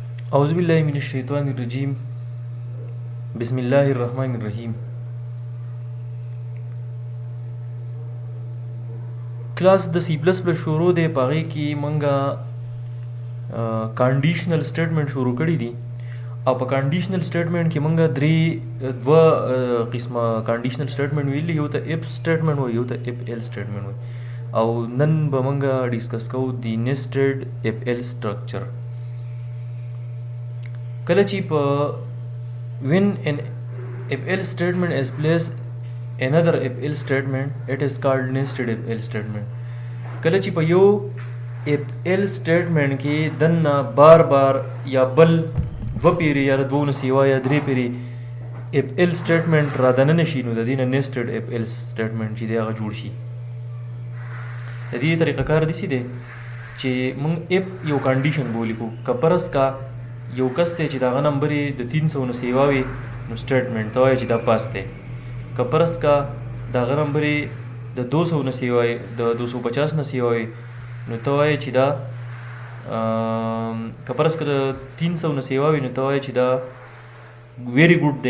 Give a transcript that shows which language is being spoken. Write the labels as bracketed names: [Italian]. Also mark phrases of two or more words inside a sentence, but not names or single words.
[Arabic] أعوذ بالله من الشيطان الرجيم. بسم الله الرحمن الرحیم. [Pashto] کلاس د سی پلس پلس شروع دی. په هغې کې مونږه [English] conditional statement [Pashto] شروع کړي دي او په [English] conditional statement [Pashto] کې مونږه دوه قسمه [English] conditional statement [Pashto] ویلي، یو ته [English] if statement [Pashto] وایي، یو ته [English] if else statement [Pashto] وایي. او نن به مونږه ډسکس کوو [English] the nested if else structure. [Pashto] کله چې په [English] when an if else statement is placed another if else statement, it is called nested if else statement. [Pashto] کله چې په یو [English] if else statement [Pashto] کې دنه بار بار یا بل دو پیری یا دوه سیوا یا درې پیری if else statement را دننه شي، نو د دې نه [English] nested if else statement [Pashto] چې دی هغه جوړ شي. د دې طریقه کار داسې دی چې موږ if یو کنډیشن ولیکو، که پرس کا یو کس دی چې د هغه نمبر یې د 300 نه سیوا وي، نو سټیټمنټ ته وایي چې دا پاس دی. که فرض کا د هغه نمبر یې د 200 نه سیوا وي، د 250 نه سیوا وي، نو ته وایي چې دا که فرض کا د 300 نه سیوا وي، نو ته وایي چې دا [English] very good [Pashto] دی.